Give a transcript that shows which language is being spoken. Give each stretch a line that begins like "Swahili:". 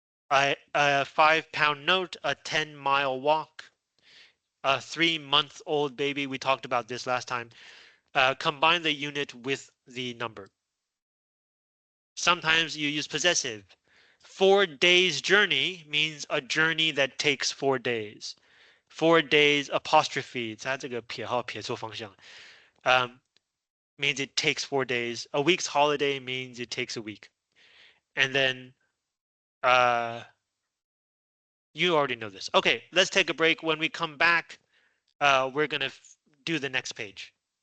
English: A 5-pound note, a 10-mile walk, a 3-month-old baby. We talked about this last time. Combine the unit with the number. Sometimes you use possessive. 4 days journey means a journey that takes 4 days. 4 days apostrophe,
Chinese: 它这个撇号撇错方向.
English: Means it takes 4 days. A week's holiday means it takes a week. And then You already know this. Okay, let's take a break. When we come back, we're going to do the next page.